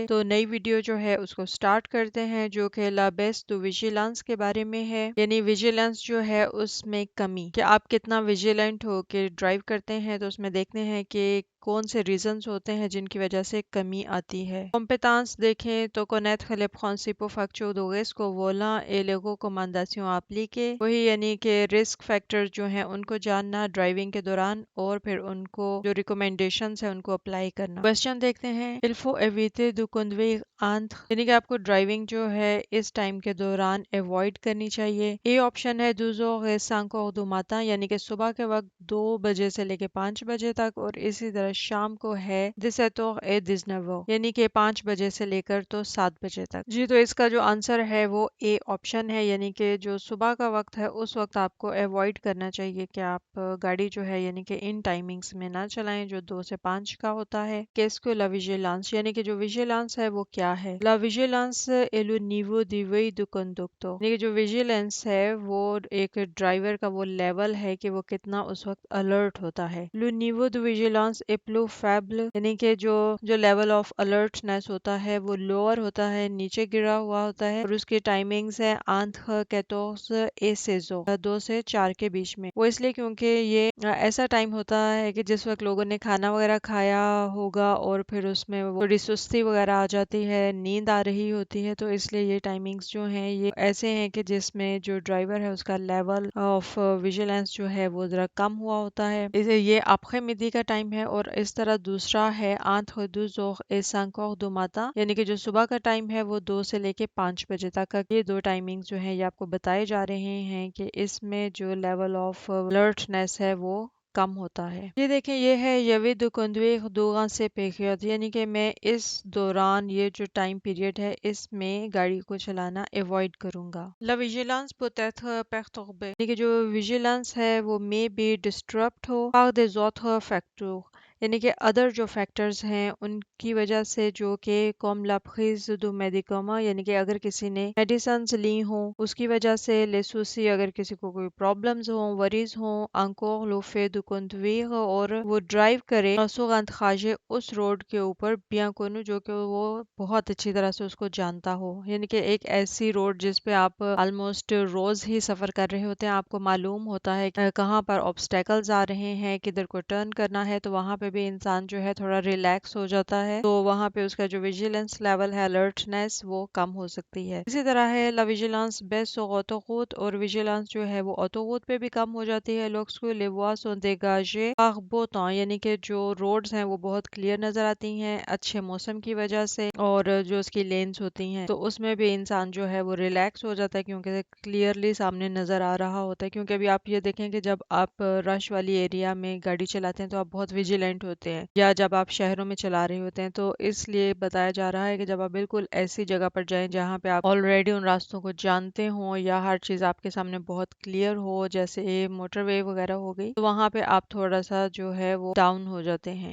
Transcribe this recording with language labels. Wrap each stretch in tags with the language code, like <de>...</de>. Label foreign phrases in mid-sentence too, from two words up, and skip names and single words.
<hi>तो नई वीडियो जो है उसको स्टार्ट करते हैं, जो कि ला बेस्ट विजिलेंस के बारे में है। यानी विजिलेंस जो है उसमें कमी, कि आप कितना विजिलेंट हो के ड्राइव करते हैं। तो उसमें देखते हैं कि कौन से रीजंस होते हैं जिनकी वजह से कमी आती है।</hi> <fr>Compétence</fr> <hi>देखें तो</hi> <fr>connaître les principaux facteurs de risque au volant et les recommandations appliquées,</fr> <hi>वही यानी कि</hi> <en>risk factors</en> <hi>जो हैं उनको जानना ड्राइविंग के दौरान, और फिर उनको जो रिकमेंडेशंस है उनको अप्लाई करना। क्वेश्चन देखते हैं।</hi> <fr>Il faut éviter de conduire entre,</fr> <hi>यानी कि आपको ड्राइविंग जो है इस टाइम के दौरान अवॉइड करनी चाहिए।</hi> <en>A option</en> <hi>है 2 और 2 माता, यानी कि सुबह के वक्त 2 बजे से लेके 5 बजे तक, और इसी तरह शाम को है 17 et 19, यानी कि 5 बजे से लेकर तो 7 बजे तक। जी, तो इसका जो आंसर है वो</hi> <en>A option</en> <hi>है, यानी कि जो सुबह का वक्त है उस वक्त आपको अवॉइड करना चाहिए कि आप गाड़ी जो है यानी कि</hi> <en>in timings</en> <hi>में ना चलाएं जो 2 से 5 का होता है।</hi> <fr>Qu'est-ce que la vigilance,</fr> <hi>यानी कि जो विजिलेंस है वो क्या है।</hi> <fr>La vigilance est le niveau de veille du conducteur,</fr> <hi>यानी कि जो विजिलेंस है वो एक ड्राइवर का वो लेवल है कि वो कितना उस वक्त अलर्ट होता है।</hi> <fr>Le niveau de vigilance est plus faible,</fr> <hi>यानी कि जो जो</hi> <en>level of alertness</en> <hi>होता है वो लोअर होता है, नीचे गिरा हुआ होता है, और उसकी टाइमिंग्स है</hi> <fr>entre 14 et 16,</fr> <hi>2 से 4 के बीच में। वो इसलिए क्योंकि ये ऐसा टाइम होता है कि जिस वक्त लोगों ने खाना वगैरह खाया होगा और फिर उसमें वो थोड़ी सुस्ती वगैरह आ जाती है, नींद आ रही होती है, तो इसलिए ये टाइमिंग्स जो हैं ये ऐसे हैं कि जिसमें जो ड्राइवर है उसका</hi> <en>level of vigilance</en> <hi>जो है वो ज़रा कम हुआ होता है। इसे ये</hi> <fr>après midi</fr> <hi>का टाइम है। और इस तरह दूसरा है</hi> <fr>entre 2 et 5 du matin,</fr> <hi>यानी कि जो सुबह का टाइम है वो 2 से लेके 5 बजे तक का। ये दो टाइमिंग जो है ये आपको बताए जा रहे हैं कि इसमें जो</hi> <en>level of alertness</en> <hi>है वो कम होता है। ये देखें, ये है यवी दो</hi> <fr>conduire durant ces périodes,</fr> <hi>यानी कि मैं इस दौरान ये जो</hi> <en>time period</en> <hi>है इसमें गाड़ी को चलाना अवॉइड करूंगा।</hi> <fr>La vigilance peut être perturbée,</fr> <hi>यानी कि जो विजिलेंस है वो</hi> <en>may be disturbed</en> <hi>हो</hi> <fr>par des autres facteurs,</fr> <hi>यानी कि अदर जो फैक्टर्स हैं उनकी वजह से, जो कि कॉम</hi> <fr>la prise de médicaments,</fr> <hi>यानी कि अगर किसी ने मेडिसिन्स ली हों उसकी वजह से,</hi> <fr>les soucis</fr> <hi>अगर किसी को कोई प्रॉब्लम्स हों, वरीज हों,</hi> <fr>encore le fait de conduire,</fr> <hi>और वो ड्राइव करे</hi> <fr>sur un trajet</fr> <hi>उस रोड के ऊपर</hi> <fr>bien connu,</fr> <hi>जो कि वो बहुत अच्छी तरह से उसको जानता हो, यानी कि एक ऐसी रोड जिस पे आप ऑलमोस्ट रोज ही सफर कर रहे होते हैं, आपको मालूम होता है कि कहाँ पर ऑब्स्टेकल्स आ रहे हैं, किधर को टर्न करना है, तो वहाँ पे भी इंसान जो है थोड़ा रिलैक्स हो जाता है, तो वहाँ पे उसका जो</hi> <en>vigilance level</en> <hi>है, अलर्टनेस, वो कम हो सकती है। इसी तरह है</hi> <fr>la vigilance</fr> <hi>बेस ऑटोरोute, और विजिलेंस जो है वो ऑटोरोute पे भी कम हो जाती है।</hi> <fr>लोग les voies sont dégagées par beau temps,</fr> <hi>यानी कि जो रोड्स हैं वो बहुत क्लियर नजर आती हैं अच्छे मौसम की वजह से, और जो उसकी लेन्स होती हैं तो उसमें भी इंसान जो है वो रिलैक्स हो जाता है क्योंकि क्लियरली सामने नजर आ रहा होता है। क्योंकि अभी आप ये देखें कि जब आप रश वाली एरिया में गाड़ी चलाते हैं तो आप बहुत विजिलेंट होते हैं, या जब आप शहरों में चला रहे होते हैं, तो इसलिए बताया जा रहा है कि जब आप बिल्कुल ऐसी जगह पर जाएं जहाँ पे आप ऑलरेडी उन रास्तों को जानते हो या हर चीज आपके सामने बहुत क्लियर हो, जैसे मोटरवे वगैरह हो गई, तो वहाँ पे आप थोड़ा सा जो है वो डाउन हो जाते हैं।</hi>